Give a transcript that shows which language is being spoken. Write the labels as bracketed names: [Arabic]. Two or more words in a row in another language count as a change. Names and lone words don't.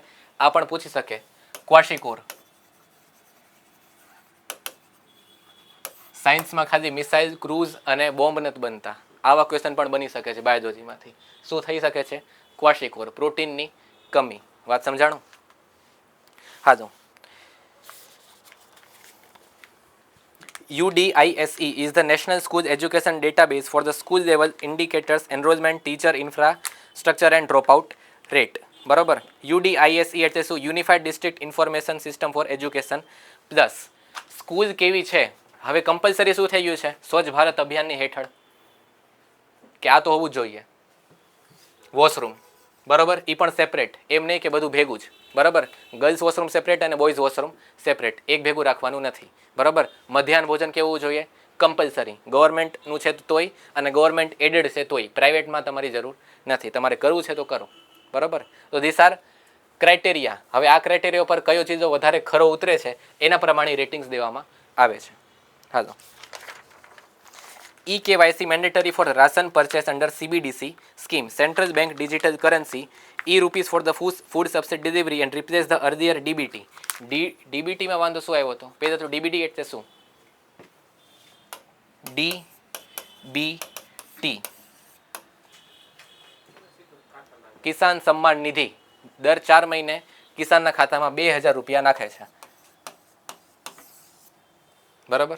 [Gujarati] આ પણ પૂછી શકે. ક્વાશિકોર. સાયન્સમાં ખાલી મિસાઇલ, ક્રૂઝ અને બોમ્બ નથી બનતા, આવા ક્વેશ્ચન પણ બની શકે છે બાયોલોજીમાંથી. શું થઈ શકે છે? ક્વાશિકોર, પ્રોટીનની કમી. વાત સમજાણું? હા. [English] જો UDISE is the National School Education Database for the school level indicators, enrollment, teacher, infrastructure and dropout rate. [Gujarati] બરાબર, UDISE એટલે શું? [English] Unified District Information System for Education Plus. [Gujarati] સ્કૂલ કેવી છે? હવે કમ્પલસરી શું થઈ ગયું છે? સ્વચ્છ ભારત અભિયાનની હેઠળ કે આ તો હોવું જ જોઈએ વોશરૂમ. બરાબર, એ પણ સેપરેટ, એમ નહીં કે બધું ભેગું જ. બરાબર, [English] girls washroom [Gujarati] સેપરેટ અને [English] boys washroom [Gujarati] સેપરેટ, એક ભેગું રાખવાનું નથી. બરાબર, મધ્યાહન ભોજન કેવું જોઈએ? કમ્પલસરી. ગવર્મેન્ટનું છે તોય અને [English] government aided [Gujarati] છે તોય, પ્રાઇવેટમાં તમારી જરૂર નથી. તમારે કરવું છે તો કરો. બરાબર, તો [English] these are criteria. [Gujarati] હવે આ ક્રાઇટેરિયા પર કયો ચીજો વધારે ખરો ઉતરે છે એના પ્રમાણે રેટિંગ્સ દેવામાં આવે છે. હાલો, [English] eKYC mandatory for ration purchase under CBDC scheme, central bank digital currency, e-rupees for the food subsidy delivery and replace the earlier DBT. [Gujarati] DBT માં વાંધો શું આવ્યો હતો? પહેલા તો DBT એટલે શું? DBT કિસાન સન્માન નિધિ દર 4 મહિને કિસાનના ખાતામાં 2000 રૂપિયા નાખે છે, બરાબર.